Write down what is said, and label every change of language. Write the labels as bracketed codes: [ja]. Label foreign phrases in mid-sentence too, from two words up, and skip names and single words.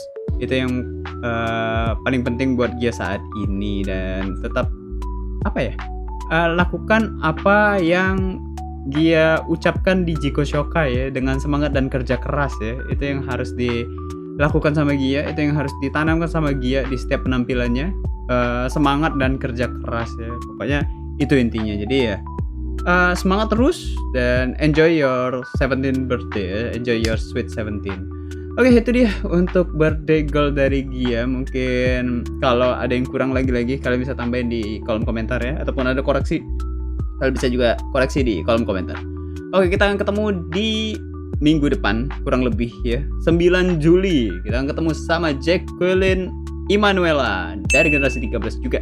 [id] Itu yang paling penting buat Gia saat ini, dan tetap apa ya, lakukan apa yang Gia ucapkan di [ja] Jiko Shokai [id] ya, dengan semangat dan kerja keras ya. Itu yang harus dilakukan sama Gia, itu yang harus ditanamkan sama Gia di setiap penampilannya. Semangat dan kerja keras ya, pokoknya itu intinya. Jadi ya semangat terus dan [en] enjoy your 17th birthday [id] ya. [en] Enjoy your sweet 17. [id] Oke, itu dia untuk [en] birthday girl [id] dari Gia. Mungkin kalau ada yang kurang lagi kalian bisa tambahin di kolom komentar ya, ataupun ada koreksi kalian bisa juga koreksi di kolom komentar. Oke, kita akan ketemu di minggu depan kurang lebih ya, 9 Juli kita akan ketemu sama Jacqueline Emanuela dari generasi 13 juga.